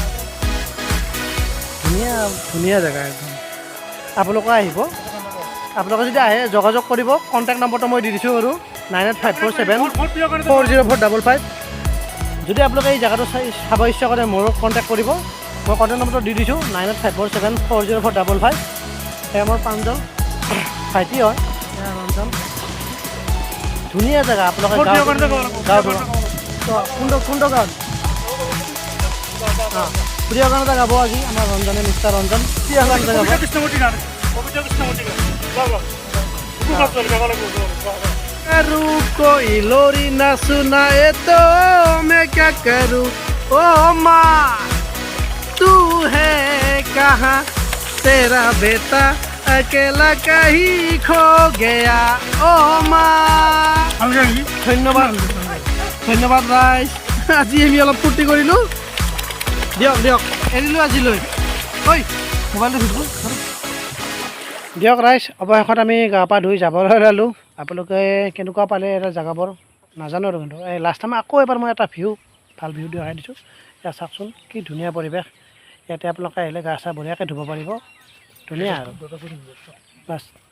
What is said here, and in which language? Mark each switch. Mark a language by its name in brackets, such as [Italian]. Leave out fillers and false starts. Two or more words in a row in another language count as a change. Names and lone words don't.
[Assamese] ধুনীয়া ধুনীয়া জেগা একদম আপোনালোকে আহিব আপোনালোকে যদি আহে যোগাযোগ কৰিব কণ্টেক্ট নম্বৰটো মই দি দিছোঁ আৰু 9854740455 যদি আপোনালোকে এই জেগাটো চাব ইচ্ছা কৰে মোৰো কণ্টেক্ট কৰিব মই কণ্টেক্ট নম্বৰটো দি দিছোঁ 9854740455 এয়া মোৰ প্ৰাঞ্জল ভাইটি হয় ৰঞ্জন ধুনীয়া জেগা আপোনালোকে গাঁও কোনটো গাঁৱত প্ৰিয় গান এটা গাব আজি আমাৰ ৰঞ্জনে মিষ্টাৰ ৰঞ্জন প্ৰিয় গান এটা গাব [Hindi] कोई लोरी ना सुनाए तो मैं क्या करूं ओ माँ तू है कहाँ तेरा बेटा अकेला कहीं खो गया ओ माँ धन्यवाद [Assamese] ধন্যবাদ ৰাইজ আজি আমি অলপ ফূৰ্তি কৰিলোঁ দিয়ক এৰিলোঁ আজিলৈ ঐ মোবাইলটো ধুব দিয়ক ৰাইজ অৱশেষত আমি গা পা ধুই যাবলৈ ওলালোঁ আপোনালোকে কেনেকুৱা পালে এটা জেগাবোৰ নাজানো আৰু কিন্তু এই [English] last time [Assamese] আকৌ এবাৰ মই এটা ভাল ভিউ দেখাই দিছোঁ এতিয়া চাওকচোন কি ধুনীয়া পৰিৱেশ ইয়াতে আপোনালোকে আহিলে গা চা বঢ়িয়াকৈ ধুব পাৰিব ধুনীয়া আৰু বাছ